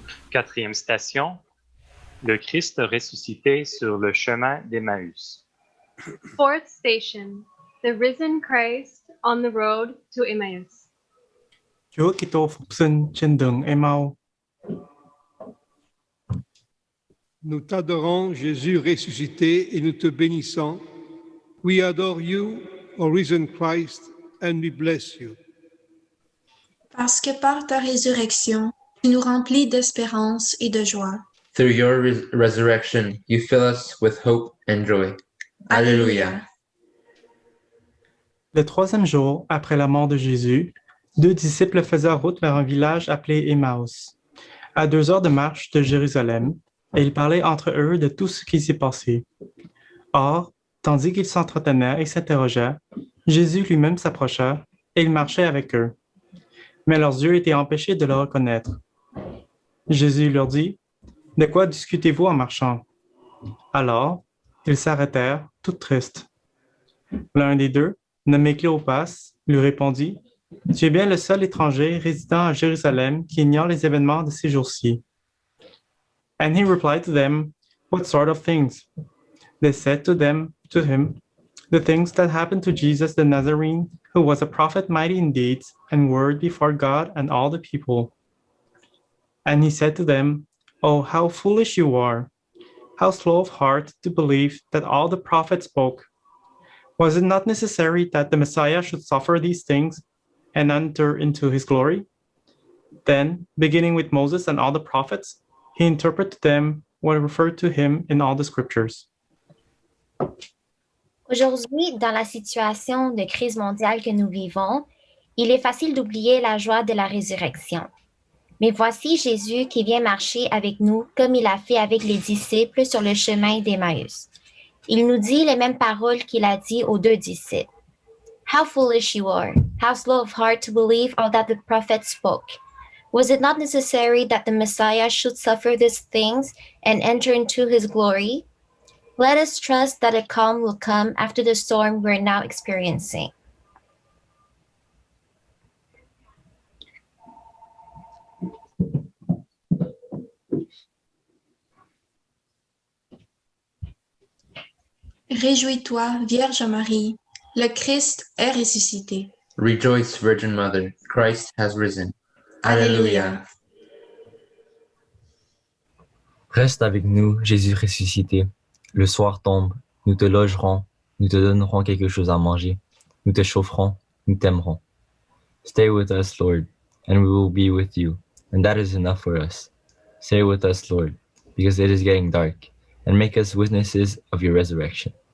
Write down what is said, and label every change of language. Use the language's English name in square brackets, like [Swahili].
[French] Quatrième station, le Christ ressuscité sur le chemin d'Emmaüs. [English] Fourth station, the risen Christ on the road to Emmaus. [Vietnamese] Chúa Kitô phục sinh trên đường Emau. [French] Nous t'adorons, Jésus ressuscité, et nous te bénissons. [English] We adore you, O risen Christ, and we bless you. [French] Parce que par ta résurrection, tu nous remplis d'espérance et de joie. [English] Through your resurrection, you fill us with hope and joy. [Latin] Alléluia. [French] Le troisième jour, après la mort de Jésus, 2 disciples faisaient route vers un village appelé Emmaüs, à 2 heures de marche de Jérusalem, et ils parlaient entre eux de tout ce qui s'est passé. Or, tandis qu'ils s'entretenaient et s'interrogeaient, Jésus lui-même s'approcha et il marchait avec eux. Mais leurs yeux étaient empêchés de le reconnaître. Jésus leur dit, « De quoi discutez-vous en marchant? » Alors, ils s'arrêtèrent, tout tristes. L'un des deux, nommé Cléopas, lui répondit, « Tu es bien le seul étranger résidant à Jérusalem qui ignore les événements de ces jours-ci. » [English] And he replied to them, "What sort of things?" They said to him, "The things that happened to Jesus the Nazarene, who was a prophet mighty in deeds and word before God and all the people." And he said to them, "Oh, how foolish you are! How slow of heart to believe that all the prophets spoke. Was it not necessary that the Messiah should suffer these things and enter into his glory?" Then, beginning with Moses and all the prophets, he interpreted them what referred to him in all the scriptures. [French] Aujourd'hui, dans la situation de crise mondiale que nous vivons, il est facile d'oublier la joie de la résurrection. Mais voici Jésus qui vient marcher avec nous comme il a fait avec les disciples sur le chemin d'Emmaüs. Il nous dit les mêmes paroles qu'il a dit aux 2 disciples. [English] How foolish you are! How slow of heart to believe all that the prophets spoke. Was it not necessary that the Messiah should suffer these things and enter into his glory? Let us trust that a calm will come after the storm we're now experiencing. [French] Réjouis-toi, Vierge Marie, le Christ est ressuscité. [English] Rejoice, Virgin Mother, Christ has risen. Alléluia. [French] Reste avec nous, Jésus ressuscité. Le soir tombe, Nous te logerons, nous te donnerons quelque chose à manger, nous te chaufferons, nous t'aimerons. [English] Stay with us, Lord, and we will be with you, and that is enough for us. Stay with us, Lord, because it is getting dark, and make us witnesses of your resurrection.